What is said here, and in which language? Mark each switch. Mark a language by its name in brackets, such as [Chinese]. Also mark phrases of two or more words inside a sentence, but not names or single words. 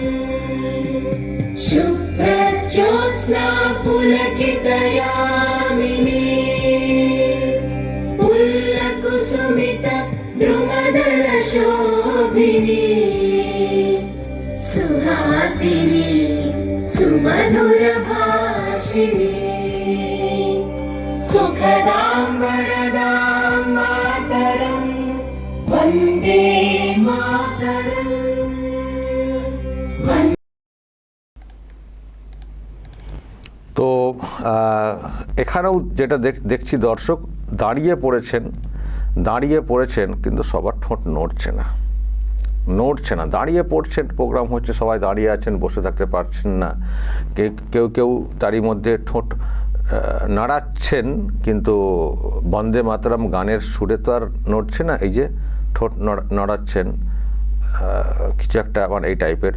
[Sanskrit] शुभ्रज्योत्स्ना पुलकितयामिनी पुल्लकुसुमित द्रुमदलशोभिनी सुहासिनी सुमधुरभाषिणी सुखदां वरदां मातरं वन्दे मातरम्। [Bangla] তো এখানেও যেটা দেখছি দর্শক, দাঁড়িয়ে পড়েছেন কিন্তু সবার ঠোঁট নড়ছে না। নড়ছে না, দাঁড়িয়ে পড়ছেন, প্রোগ্রাম হচ্ছে, সবাই দাঁড়িয়ে আছেন, বসে থাকতে পারছেন না, কেউ কেউ তারই মধ্যে ঠোঁট নাড়াচ্ছেন, কিন্তু বন্দে মাতরম গানের সুরে তো আর নড়ছে না, এই যে ঠোঁট নাড়াচ্ছেন কিছু একটা মানে এই টাইপের।